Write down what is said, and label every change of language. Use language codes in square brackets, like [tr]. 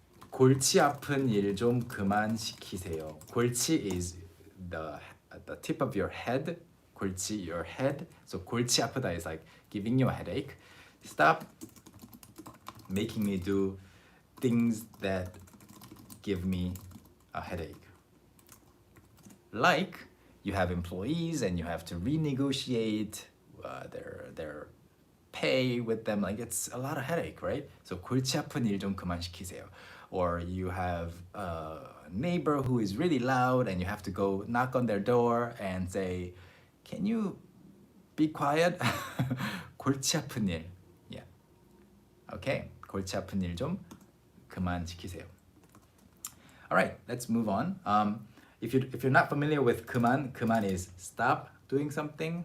[ko] 골치 아픈 일 좀 그만 시키세요. [en] 골치 is the tip of your head. 골치, your head. So [ko] 골치 아프다 [en] is like giving you a headache. Stop making me do things that give me a headache. Like you have employees and you have to renegotiate their pay with them. Like it's a lot of headache, right? [ko] So 골치 아픈 일 좀 그만 시키세요. [en] Or you have a neighbor who is really loud and you have to go knock on their door and say, can you be quiet? [ko] 골치 아픈 일. [en] Yeah. Okay. [ko] 골치 아픈 일 좀 그만 시키세요. [en] All right, let's move on. If you're not familiar with 그만 is stop doing something.